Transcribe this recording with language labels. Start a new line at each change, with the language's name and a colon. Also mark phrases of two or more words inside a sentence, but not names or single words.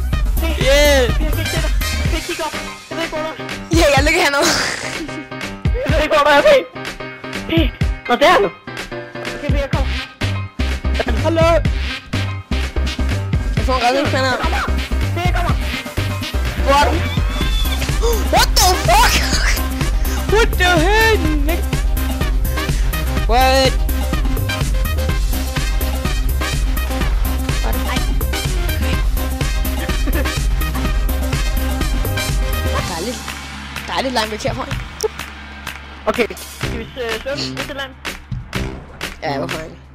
Danish: Hjælp! Kig op! Jeg ved ikke, hvor der er. Ja, jeg ligger hernede. Jeg ved ikke, hvor der er, P. Nå, der er du. Okay, jeg kommer. Hallo! Jeg får en redningsplan her. Jeg kommer.
English: What? What the fuck? What the hell? What?
Danish: Dejligt langt væk herfra. Okay, skal vi svømme ud til land? Ja, jeg var fine.